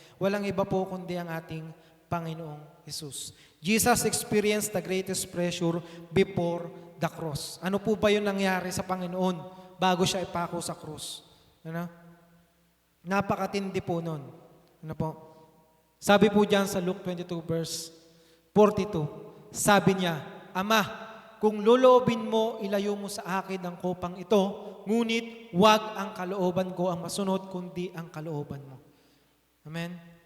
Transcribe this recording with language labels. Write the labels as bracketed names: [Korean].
[Filipino] Walang iba po kundi ang ating Panginoong Jesus. [English] Jesus experienced the greatest pressure before the cross. [Filipino] Ano po ba yung nangyari sa Panginoon bago siya ipako sa krus? Ano? Napakatindi po nun. Ano po? Sabi po diyan sa Luke 22 verse 42, sabi niya, Ama, kung loloobin mo, ilayo mo sa akin ang kopang ito, ngunit wag ang kalooban ko ang masunod, kundi ang kalooban mo. Amen?